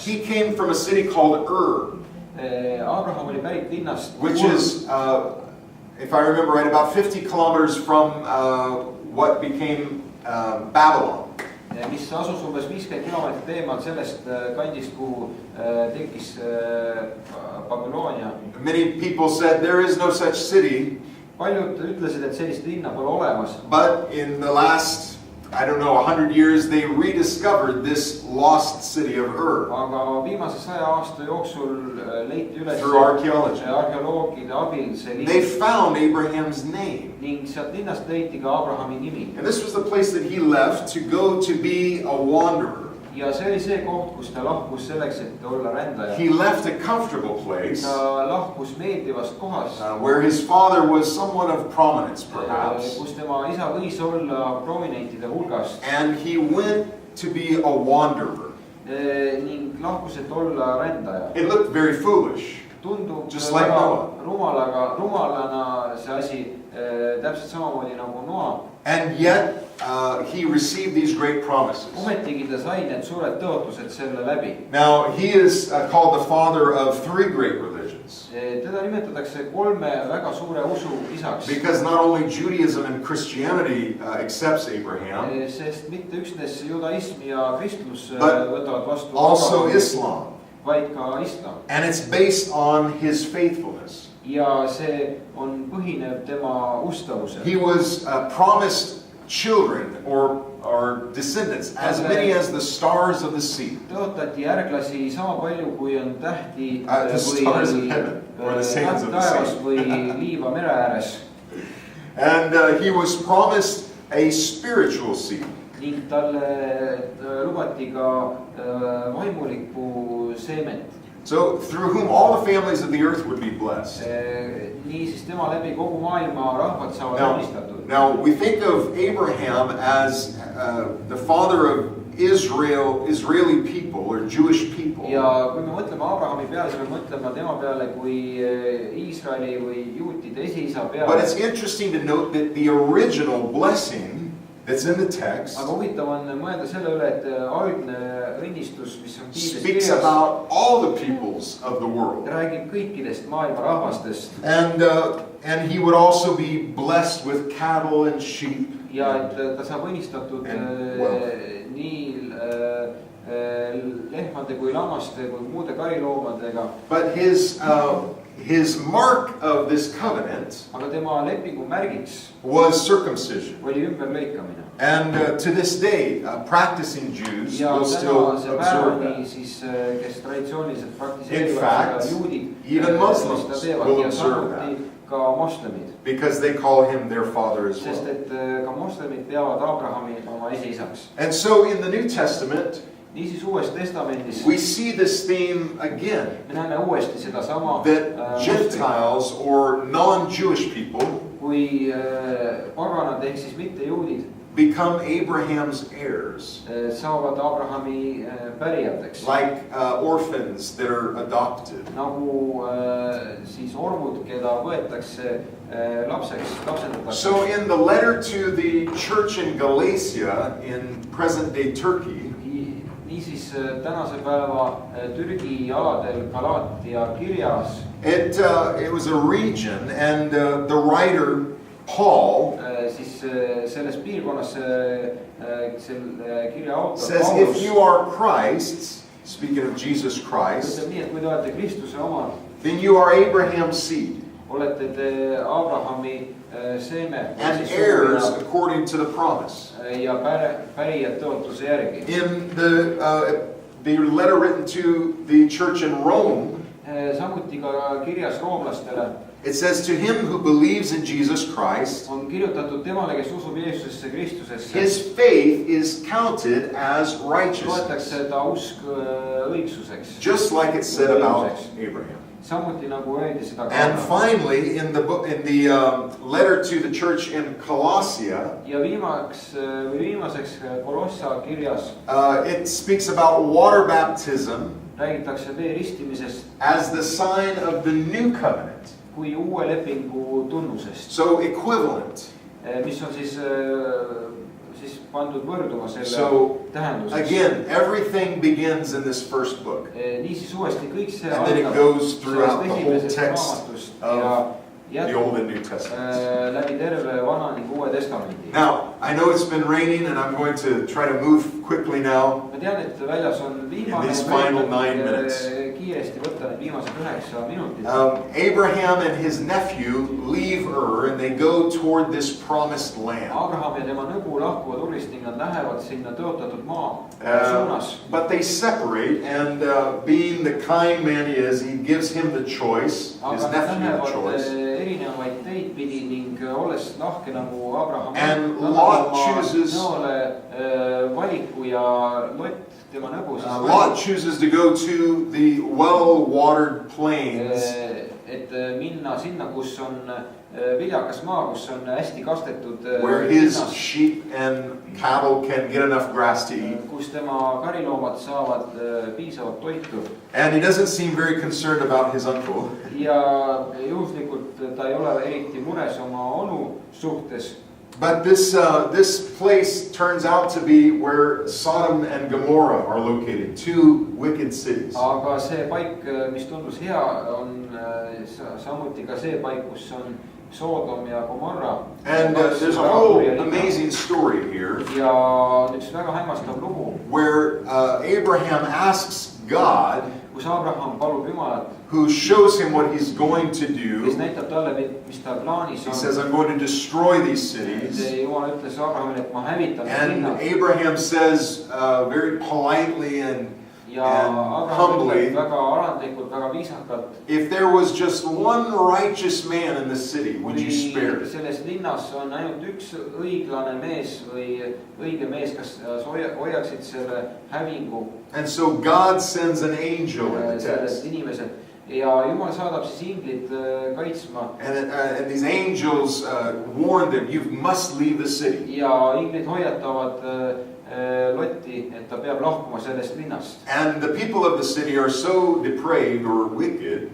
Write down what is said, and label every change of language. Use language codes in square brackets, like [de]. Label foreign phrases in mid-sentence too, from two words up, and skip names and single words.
[en] He came from a city called [et] Abraham oli pärit linnast, [en] which is, if I remember right, about 50 kilometers from what became Babylon. [et] Mis asus umbes 50 kilomeetrit eemal sellest kandist, kuhu tekkis Babyloonia. [en] Many people said there is no such city. [et] Paljud ütlesid, et sellist linna pole olemas. [en] But in the last, I don't know, 100 years, they rediscovered this lost city of [et] Aga viimase 100 aasta jooksul leiti üles [en] through archaeology. [et] Arheoloogide abil see linn. [en] They found Abraham's name. [et] Ning sealt linnast leiti ka Abrahami nimi. [en] And this was the place that he left to go to be a wanderer. [et] Ja see oli see koht, kus ta lahkus selleks, et olla rändaja. [en] He left a comfortable place. [et] Ta lahkus meeldivast kohast. [en] Where his father was someone of prominence, perhaps. [et] Kus tema isa võis olla prominentide hulgast. [en] And he went to be a wanderer. [et] Ning lahkus, et olla rändaja. [en] It looked very foolish. [et] Tundub [en] just like Noah. [et] Rumalana see asi, täpselt samamoodi nagu Noa. [en] And yet he received these great promises. [et] Ometigi ta sai need suured tõotused selle läbi. [en] Now he is called the father of three great religions. [et] Teda nimetatakse kolme väga suure usu isaks. [en] Because not only Judaism and Christianity accepts Abraham, [et] sest mitte üksnes judaism ja kristlus võtavad vastu, [en] also Islam. [et] Vaid ka islam. [en] And it's based on his faithfulness. [et] Ja see on põhinev tema ustavusel. [en] He was promised children or descendants, as many as the stars of the sea. [et] Tõotati järglasi sama palju, kui on tähti [en] The stars of heaven, or the sands of the [et] taevas [en] sea. [et] või liiva mere ääres. [en] And he was promised a spiritual seed. [et] Ning talle lubati ka vaimulikku seemet. [en] So through whom all the families of the earth would be blessed. [et] Niisiis tema läbi kogu maailma rahvad saavad õnnistatud. [en] Now we think of Abraham as the father of Israeli people or Jewish people. [et] Ja kui me mõtleme Abrahami peale, siis me mõtleme tema peale kui Iisraeli või juutide esiisa peale. [en] But it's interesting to note that the original blessing that's in the text [et] aga huvitav on mõelda selle üle, et algne õnnistus, mis on Piiblis [en] speaks [et] kirjas, [en] about all the peoples of the world. [et] räägib kõikidest maailma rahvastest. [en] And he would also be blessed with cattle and sheep. [et] Ja et ta saab õnnistatud nii lehmade kui lammaste kui muude kariloomadega. [en] But his mark of this covenant [et] aga tema lepingu märgiks [en] was circumcision. [et] oli ümberlõikamine. [en] And to this day, practicing Jews [et] ja [en] will still [et] tänase [en] observe [et] päevani [en] that. [et] siis, kes traditsiooniliselt [en] In [et] praktiseerivad [en] fact, [et] seda juudid, [en] even Muslims [et] seda teevad [en] will [et] ja [en] observe [et] samuti ka moslemid. [en] Because they call him their father as [et] Sest [en] well. [et] et ka moslemid peavad Abrahami oma esiisaks. [en] And so in the New Testament, [et] Niisiis uues testamendis [en] we see this theme again. [et] me näeme uuesti seda sama [en] That Gentiles or non-Jewish people [et] kui paganad ehk siis mitte juudid [en] become Abraham's heirs. [et] saavad Abrahami pärijateks. [en] Like orphans that are adopted. [et] Nagu siis ormud, keda võetakse lapsendatakse. [en] So in the letter to the church in Galatia in present-day Turkey, [et] Niisiis tänase päeva Türgi aladel Galaatia kirjas [en] it was a region, and the writer Paul [et] siis selles piirkonnas selle kirja autor [en] says, if you are Christ's, speaking of Jesus Christ, [et] ütleb nii, et kui te olete Kristuse omad, [en] then you are Abraham's seed [et] olete te Abrahami seeme [en] and heirs according to the promise. [et] ja pärijad tõotuse järgi. [en] In the letter written to the church in Rome, [et] samuti ka kirjas roomlastele [en] it says, to him who believes in Jesus Christ, [et] on kirjutatud temale, kes usub Jeesusesse Kristusesse, [en] his faith is counted as righteousness. [et] loetakse ta usk õigsuseks. [en] Just like it said about Abraham. [et] Samuti nagu öeldi seda. [en] And finally, in the letter to the church in Colossia, [et] ja viimaseks Kolossa kirjas [en] it speaks about water baptism [et] räägitakse vee ristimisest [en] as the sign of the new covenant. [et] kui uue lepingu tunnusest. [en] So equivalent. [et] Mis on siis pandud võrduma selle tähenduseks. [en] Again, everything begins in this first book. [et] Niisiis uuesti kõik see [en] And then it goes throughout the whole text of the Old and New Testaments. [et] läbi terve vana ning uue testamendi. [en] Now, I know it's been raining, and I'm going to try to move quickly now. [et] Ma tean, et väljas on viimane. [en] In these final 9 minutes. [et] Kiiresti võtta need viimased 9 minutit. [en] Abraham and his nephew leave Ur, and they go toward this promised land. [et] Abraham ja tema nõgu lahkuvad Urist ning nad lähevad sinna tõotatud maa suunas. [en] But they separate, and being the kind man he is, he gives him the choice, his nephew the choice. [et] Erinevaid teid pidi ning olles lahke nagu Abraham. [en] And Lot chooses. [et] Valiku ja Lot tema nõgu. [en] Lot chooses to go to the well-watered plains. [et] Et minna sinna, kus on viljakas maa, kus on hästi kastetud. [en] Where his sheep and cattle can get enough grass to eat. [et] Kus tema kariloomad saavad piisavat toitu. [en] And he doesn't seem very concerned about his uncle. [et] Ja juhuslikult ta ei ole eriti mures oma onu suhtes. [en] But this place turns out to be where Sodom and Gomorrah are located, two wicked cities. [et] Aga see paik, mis tundus hea, on samuti ka see paik, kus on Sodom ja Gomorra. [en] And there's a whole amazing story here. [et] Ja üks väga hämmastav lugu. [en] Where Abraham asks God, [et] kus Abraham palub Jumalat, [en] who shows him what he's going to [et] kes [en] do. [et] näitab talle, mis tal plaanis [en] He [et] on. [en] says, I'm going to destroy these cities. [et] Jumal ütles Abrahamile, et ma hävitan need [en] And [et] linnad. [en] Abraham says very politely and [et] Ja Abraham [en] humbly, [et] ütleb väga alandlikult, väga viisakalt. [en] if there was just one righteous man in the city, would you spare it? [et] Selles linnas on ainult üks õiglane mees või õige mees, kas hoiaksid selle hävingu [en] And so God sends an angel in the [et] sellest [en] text. [et] inimesed. Ja Jumal saadab siis inglid kaitsma. [en] And these angels warn them, you must leave the city. [et] Ja inglid hoiatavad Lotti, et ta peab lahkuma sellest linnast. [en] And the people of the city are so depraved or wicked